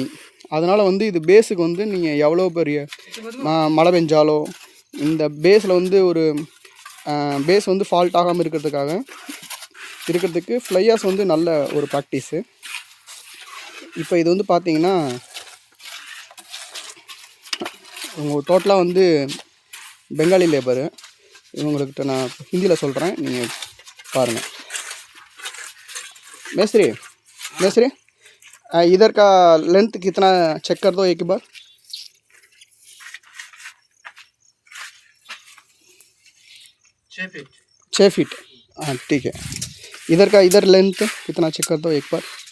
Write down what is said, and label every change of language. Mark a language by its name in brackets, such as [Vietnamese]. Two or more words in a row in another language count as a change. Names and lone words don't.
[Tamil] அதனால் வந்து இது பேஸுக்கு வந்து நீங்கள் எவ்வளோ பெரிய மழை பெஞ்சாலோ இந்த பேஸில் வந்து ஒரு பேஸ் வந்து ஃபால்ட் ஆகாமல் இருக்கிறதுக்கு ஃப்ளையாஸ் வந்து நல்ல ஒரு ப்ராக்டிஸு. இப்போ இது வந்து பார்த்தீங்கன்னா உங்கள் டோட்டலாக வந்து [English] Bengali labour. [Tamil] இவங்கக்கிட்ட நான் ஹிந்தியில் சொல்கிறேன், நீங்கள் பாருங்கள். [Hindi] मेस्त्री इधर का लेंथ कितना चेक कर दो एक बार. 6 फीट. हाँ ठीक है. इधर लेंथ कितना चेक कर दो एक बार.